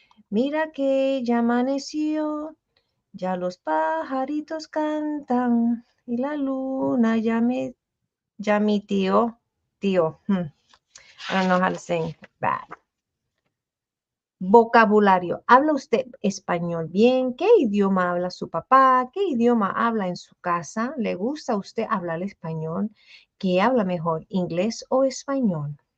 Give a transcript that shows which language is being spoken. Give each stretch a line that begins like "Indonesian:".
Spanish: Mira que ya amaneció, ya los pajaritos cantan y la luna ya mi tío.
English: I don't know how to sing that.
Spanish: Vocabulario. ¿Habla usted español bien? ¿Qué idioma habla su papá? ¿Qué idioma habla en su casa? ¿Le gusta a usted hablar español? ¿Qué habla mejor, inglés o español?